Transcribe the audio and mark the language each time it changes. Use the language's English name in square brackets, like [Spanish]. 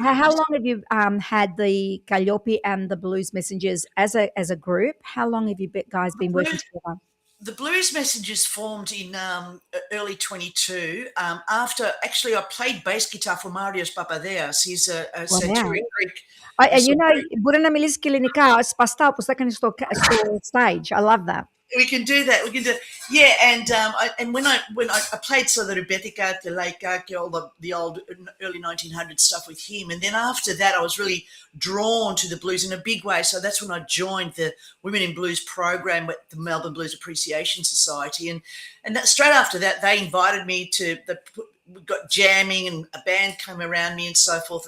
[English] How long have you had the Calliope and the Blues Messengers as a group? How long have you guys been working together? The Blues Messengers formed in early 22. After, actually, I played bass guitar for Marios Papadeas. He's a Satiric Greek. [Greek] And you know, μπορεί να μιλήσει και ελληνικά, σπαστά όπως θα έκανες στο stage. [English] I love that. We can do that. We can do, yeah. And when I played sort of the Rubetica, the Roulakk, all the old early 1900 stuff with him, and then after that, I was really drawn to the blues in a big way. So that's when I joined the Women in Blues program with the Melbourne Blues Appreciation Society, and that, straight after that, they invited me to we got jamming and a band came around me and so forth.